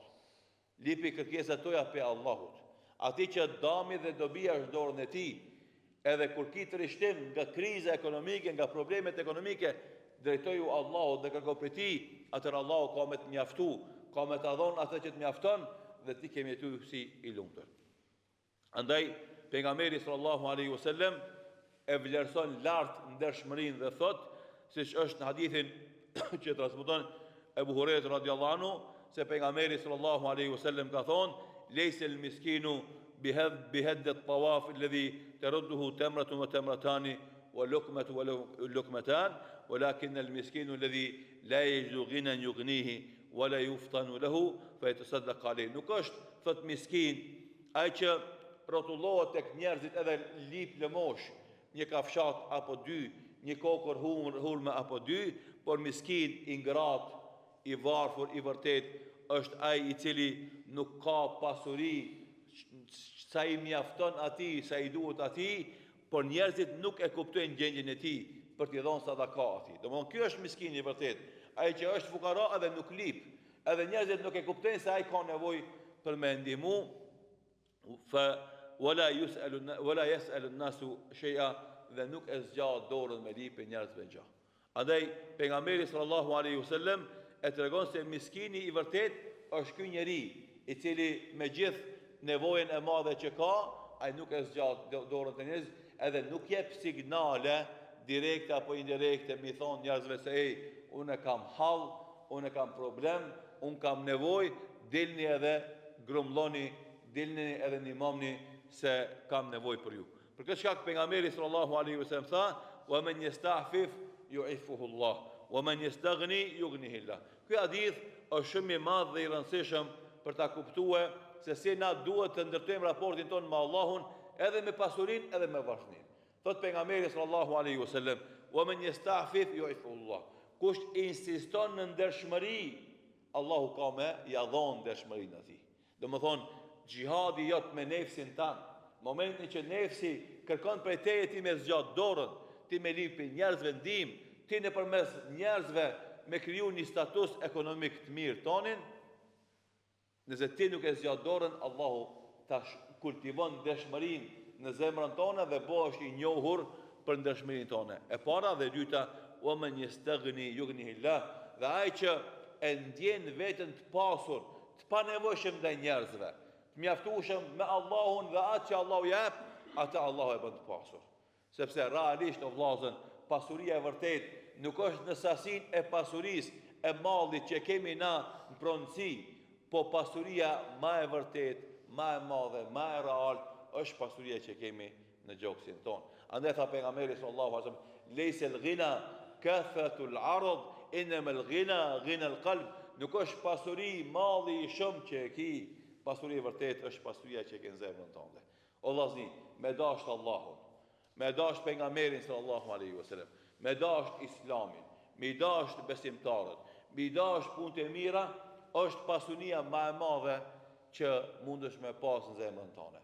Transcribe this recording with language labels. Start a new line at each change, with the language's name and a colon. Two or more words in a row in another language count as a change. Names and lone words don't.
Albanian: Lipi kërkesat toja për Allahut. Ati që dami dhe dobia është dorën e tij, edhe kur ki trishtim nga kriza ekonomike, nga problemet ekonomike, drejtoju Allahut dhe kërko për ti, atër Allahu ka me të mjaftu, ka me të adhon atë që të mjafton, dhe ti kemi jetu si i lumtur. Andaj, pejgamberi
Arabic: صلى الله عليه وسلم
Albanian: e vlerëson lart ndershmërinë dhe thot, siç është në hadithin që transmeton Ebu Hurajra
Arabic: رضي الله عنه,
Albanian: se pejgamberi
Arabic: صلى الله عليه وسلم
Albanian: ka thonë,
Arabic: ليس المسكين بهذا الطواف الذي ترده تمرة وتمرتان ولقمة ولقمتان ولكن المسكين الذي لا يجد غنى يغنيه ولا يفطن له فيتصدق عليه.
Albanian: Nuk është thot miskin ai që rrotullohet tek njerëzit edhe lip lëmosh, një kafshat apo dy, një kokër hurme apo dy, por miskin i ngrat, i varfur, i vërtet, është ai i cili nuk ka pasuri, sa i mjafton ati, sa i duhet ati, por njerëzit nuk e kuptojnë gjendjen e tij për t'i dhënë sadaka ati. Domthon ky është miskin i vërtet, ai që është fukara edhe nuk lip, edhe njerëzit nuk e kuptojnë se ai ka nevojë për me ndihmu,
Arabic: فلا يسأل الناس شيئا,
Albanian: dhe nuk e zgjat dorën me lipë njerëzve gjë. Andaj pejgamberi
Arabic: صلى الله عليه وسلم
Albanian: e tregon se miskini i vërtet është ky njeri i cili me gjithë nevojën e madhe që ka, ai nuk e zgjat dorën te njerëz, edhe nuk jep signale direkte apo indirekte mi thon njerëzve se ej, unë kam hall, unë kam problem, unë kam nevojë, dilni edhe grumlloni, dilni edhe ndihmoni se kam nevojë për ju. Për këtë shkak pejgamberi
Arabic: صلى الله عليه وسلم
Albanian: tha,
Arabic: "ومن يستعفف يعفه الله ومن يستغن يغنه الله."
Albanian: Ky hadith është shumë i madh dhe i rëndësishëm për ta kuptuar se si na duhet të ndërtojmë raportin ton me Allahun, edhe me pasurinë edhe me vazhdimin. Thot pejgamberi
Arabic: صلى الله عليه وسلم, "ومن يستعفف يعفه الله."
Albanian: Kush insiston në ndershmëri, Allahu ka me ja dhon ndershmërinë atij. Domethënë, xhihadi jot me nefsin tan, momentin që nefsi kërkon prej teje ti me zgjat dorën, ti me lipi njerëzve ndim, ti nëpërmes njerëzve me kriju një status ekonomik të mirë tonin, nëse ti nuk e zgjat dorën, Allahu tash kultivon ndershmërinë në zemrën tonë dhe bëhesh i njohur për ndershmërinë tonë. E para dhe e dyta,
Arabic: ومن يستغن يغنه الله,
Albanian: dhe ai që e ndjen veten të pasur, të panevojshëm ndaj njerëzve, të mjaftueshëm me Allahun dhe atë që Allahu jep, atë Allahu e bën të pasur. Sepse realisht o vllazën, pasuria e vërtet nuk është në sasinë e pasurisë e mallit që kemi na në pronësi, po pasuria më e vërtet, më e madhe, më e real është pasuria që kemi në gjoksin ton. Andaj tha pejgamberi
Arabic: صلى الله عليه وسلم, "ليس الغنى كثرة العرض إنما الغنى غنى القلب."
Albanian: Nuk është pasuri malli i shumë që e ki, pasuria e vërtet është pasuria që e ke në zemrën tënde. O vllazni, me dash Allahun, me dash pejgamberin
Arabic: صلى الله عليه وسلم,
Albanian: me dasht islamin, me dasht besimtarët, me dasht punët e mira, është pasunia më e madhe që mundesh me pas në zemrën tënde.